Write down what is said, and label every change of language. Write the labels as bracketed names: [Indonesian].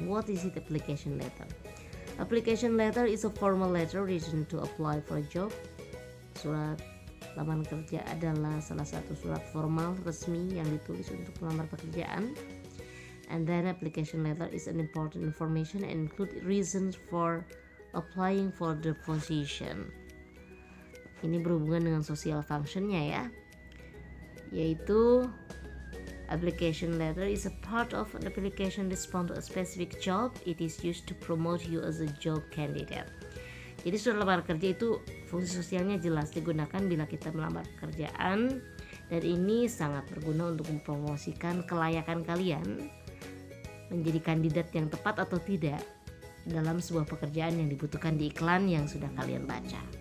[English] What is it application letter? Application letter is a formal letter written to apply for a job. [Indonesian] Surat lamaran kerja adalah salah satu surat formal resmi yang ditulis untuk melamar pekerjaan. [English] And then application letter is an important information and include reasons for applying for the position. [Indonesian] Ini berhubungan dengan social functionnya ya, yaitu [English] application letter is a part of an application response to a specific job. It is used to promote you as a job candidate. [Indonesian] Jadi surat lamaran kerja itu fungsi sosialnya jelas digunakan bila kita melamar pekerjaan, dan ini sangat berguna untuk mempromosikan kelayakan kalian menjadi kandidat yang tepat atau tidak dalam sebuah pekerjaan yang dibutuhkan di iklan yang sudah kalian baca.